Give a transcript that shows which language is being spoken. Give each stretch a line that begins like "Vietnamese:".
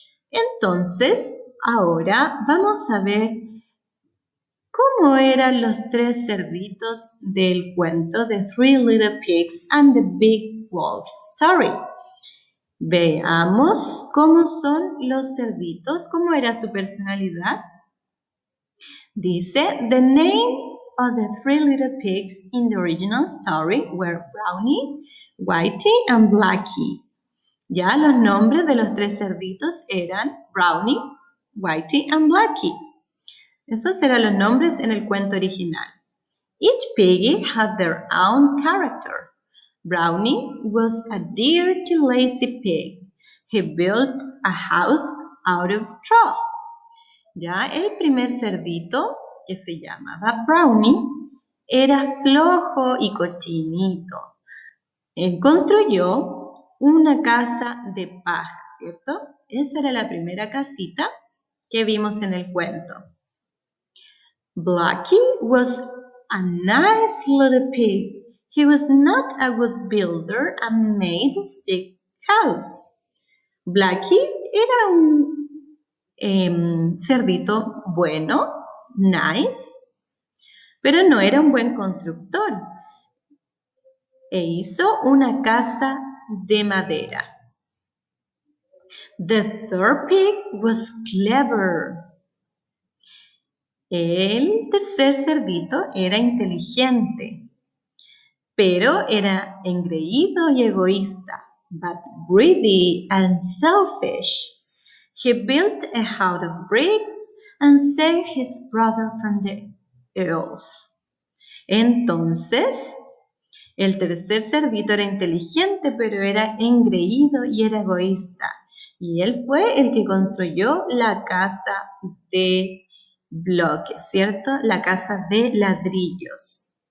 Spanish: Entonces, ahora vamos a ver cómo eran los tres cerditos del cuento The Three Little Pigs and the Big Wolf Story. Veamos cómo son los cerditos, cómo era su personalidad. Dice,
English: the name of the three little pigs in the original story were Brownie, Whitey, and Blackie.
Spanish: Ya los nombres de los tres cerditos eran Brownie, Whitey, and Blackie. Esos eran los nombres en el cuento original.
English: Each piggy had their own character. Brownie was a dirty, lazy pig. He built a house out of straw.
Spanish: Ya el primer cerdito, que se llamaba Brownie, era flojo y cochinito. Él construyó una casa de paja, ¿cierto? Esa era la primera casita que vimos en el cuento.
English: Blackie was a nice little pig. He was not a good builder and made a stick house.
Spanish: Blackie era un cerdito bueno, nice, pero no era un buen constructor. E hizo una casa de madera.
English: The third pig was clever.
Spanish: El tercer cerdito era inteligente, pero era engreído y egoísta,
English: but greedy and selfish. He built a house of bricks and saved his brother from the earth.
Spanish: Entonces, el tercer cerdito era inteligente, pero era engreído y era egoísta. Y él fue el que construyó la casa de bloques, ¿cierto? La casa de ladrillos.